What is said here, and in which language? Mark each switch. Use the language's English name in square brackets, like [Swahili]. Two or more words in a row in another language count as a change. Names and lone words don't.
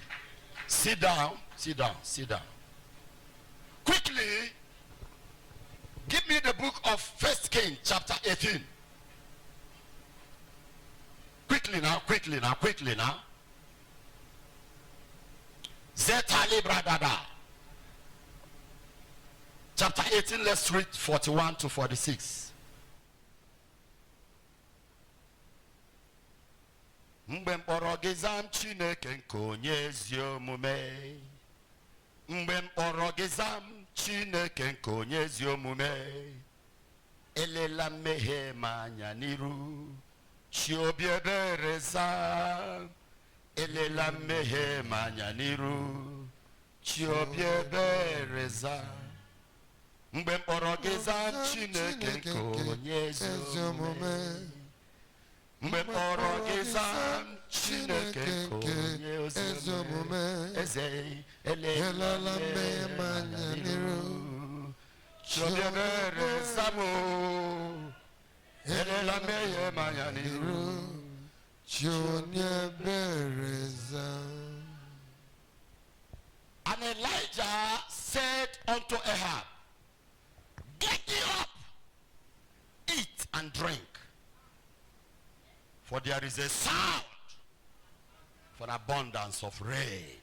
[English] Sit down, sit down, sit down. Quickly, give me the book of 1 Kings chapter 18. Quickly now, quickly now, quickly now. Zetali Bradada. Chapter 18, let's read 41 to 46. [Igbo] Mgbe mkpọrọ gị zam Chineke nke onye ezi omume. Mgbe mkpọrọ gị zam Chineke nke onye ezi omume. Elela mmehie m anya n'iru. Chi obi ebere zam. Elela mmehie m anya n'iru. Chi obi ebere zam. Mgbe mkpọrọ gị zam Chineke nke onye ezi omume. Mbeporo gizam chineke konye ozomume eze elala me manyaniru chobere samu elala me manyaniru chobere samu. [English] And Elijah said unto Ahab, get thee up, eat and drink. For there is a sound for abundance of rain.